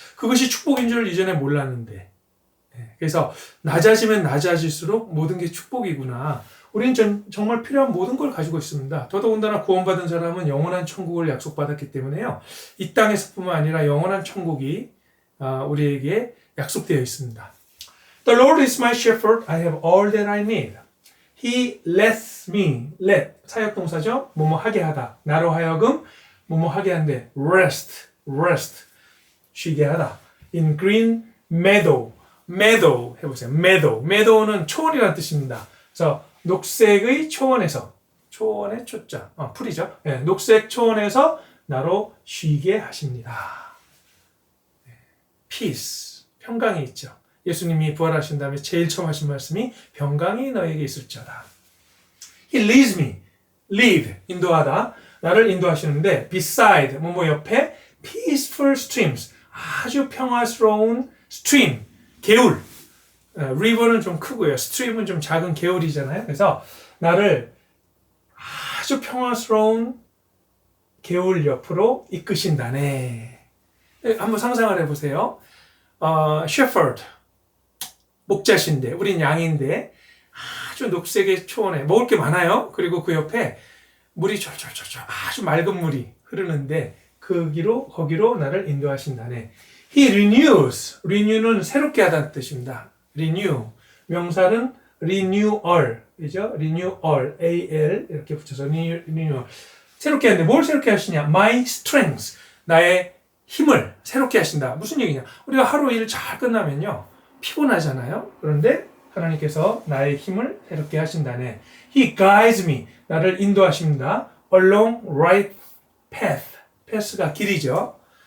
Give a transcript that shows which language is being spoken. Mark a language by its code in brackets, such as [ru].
[ko] 그것이 축복인 줄 이전에 몰랐는데, 그래서 낮아지면 낮아질수록 모든 게 축복이구나. 우리는 정말 필요한 모든 걸 가지고 있습니다. 더더군다나 구원받은 사람은 영원한 천국을 약속받았기 때문에요, 이 땅에서뿐만 아니라 영원한 천국이 우리에게 약속되어 있습니다. [en] The Lord is my shepherd, I have all that I need. He lets me, let, [ko] 사역동사죠? 뭐뭐 하게 하다. 나로 하여금 뭐뭐 하게 한대. rest, 쉬게 하다. [en] In green meadow, [ko] 해보세요. meadow는 초원이라는 뜻입니다. 그래서 녹색의 초원에서, 초원의 초자, 풀이죠. 네, 녹색 초원에서 나로 쉬게 하십니다. peace, 평강이 있죠. 예수님이 부활하신 다음에 제일 처음 하신 말씀이 평강이 너에게 있을지어다. [en] He leads me, lead, [ko] 인도하다. 나를 인도하시는데 beside, 뭐뭐 옆에 [en] peaceful streams, [ko] 아주 평화스러운 stream, 개울. river는 좀 크고요. stream은 좀 작은 개울이잖아요. 그래서 나를 아주 평화스러운 개울 옆으로 이끄신다네. 한번 상상을 해보세요. shepherd, 목자신데, 우린 양인데, 아주 녹색의 초원에 먹을 게 많아요. 그리고 그 옆에 물이 쫄쫄쫄쫄 아주 맑은 물이 흐르는데 거기로 나를 인도하신다네. [en] He renew [ko] 는 새롭게 하다는 뜻입니다. renew, 명사는 renewal, 그죠? renewal, al 이렇게 붙여서 renewal. 새롭게 하는데 뭘 새롭게 하시냐? [en] My strength, [ko] 나의 힘을 새롭게 하신다. 무슨 얘기냐? 우리가 하루 일 잘 끝나면요, 피곤하잖아요. 그런데 하나님께서 나의 힘을 새롭게 하신다네. [en] He guides me, [ko] 나를 인도하십니다. [en] Along right path, path가 길이죠.